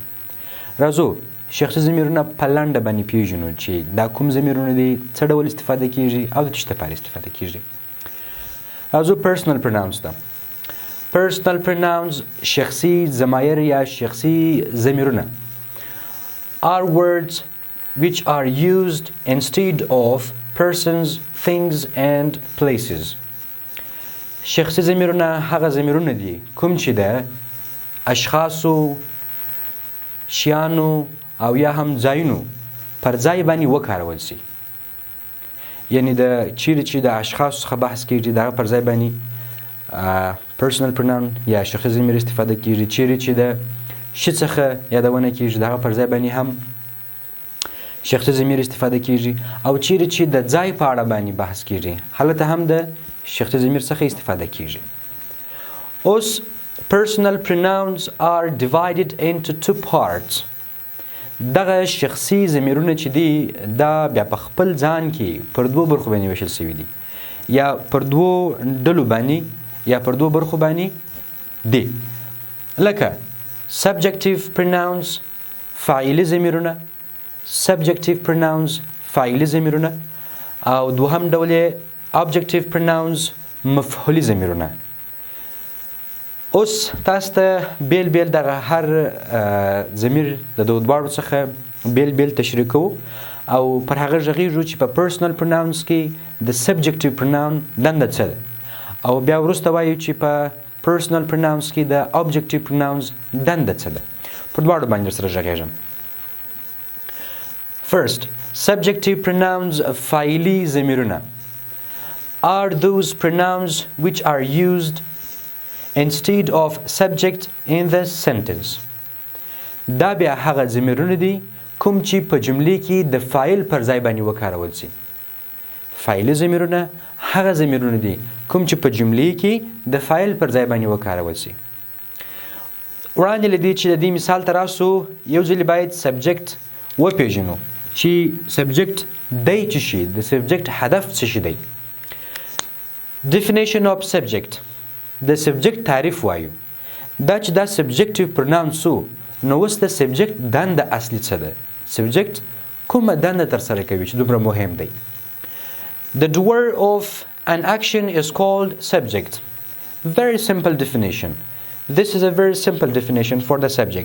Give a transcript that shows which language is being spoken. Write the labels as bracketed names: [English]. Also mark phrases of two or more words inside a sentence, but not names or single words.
[Pashto] راځو شخصي ضمیرونه په لنډه باندې پیژنو چې دا کوم ضمیرونه دي، څه ډول استفاده کیږي او د څه لپاره استفاده کیږي. [English] راځو personal pronouns ته. personal pronouns [Pashto] شخصي ضمایر یا شخصي ضمیرونه [English] are words which are used instead of persons, things and places. [Pashto] شخصي ضمیرونه هغه ضمیرونه دي کوم چې د اشخاصو، شیانو او یا هم ځایونو پر ځای باندې وکارول شي. یعنی د چیرې چې د اشخاصو څخه بحث کیږي د هغه پر ځای باندې [English] personal pronoun [Pashto] یا شخصي ضمیر استفاده کیږي. چیرې چې د شي څخه یادونه کیږي د هغه پر ځای باندې هم شخصي ضمیر استفاده کیږي. او چیرې چې د ځای په اړه باندې بحث کیږي هلته هم د شخصي ضمیر څخه استفاده کیږي. [English] اوس personal pronouns are divided into two parts. [Pashto] دغه شخصي ضمیرونه چې دي دا بیا په خپل ځان کې پر دوو برخو باندې ویشل شوي دي، یا پر دوو ډلو باندې یا پر دوو برخو باندې دي، لکه [English] subjective pronouns [Pashto] فاعلي ضمیرونه، [English] subjective pronouns [Pashto] فاعلي ضمیرونه، او دوهم ډول یې [English] objective pronouns [Pashto] مفعولي ضمیرونه. اوس تاسو ته بیل بیل دغه هر ضمیر د دغو دواړو څخه بیل بیل تشریح کوو او پر هغه غږیږو چې په [English] personal pronouns [Pashto] کې د [English] subjective pronoun [Pashto] دنده څه ده، او بیا وروسته وایو چې په [English] personal pronouns [Pashto] کې د [English] objective pronouns [Pashto] دنده څه ده. پر دواړو باندې سره غږیږم. [English] First, subjective pronouns [Pashto] فاعلي ضمیرونه [English] are those pronouns which are used instead of subject in the sentence. [Pashto] دا بیا هغه ضمیرونه دي کوم چې په جملې کې د فاعل پر ځای باندې وکارول شي. فاعلي ضمیرونه هغه ضمیرونه دي کوم چې په جملې کې د فاعل پر ځای باندې وکارول شي. وړاندې له دې چې د دې مثال ته راسو یو ځل باید سبجکټ وپېژنو چې سبجکټ دی څه شي، د سبجکټ هدف څه شي دی. [English] Definition of subject. [Pashto] د سبجکټ تعریف وایو. دا چې دا [English] subjective pronoun [Pashto] سو نو اوس د سبجکټ دنده اصلي څه ده، سبجکټ کومه دنده ترسره کوي چې دومره مهم دی. [English] The doer of an action is called subject. Very simple definition. This is a very simple definition for the subject.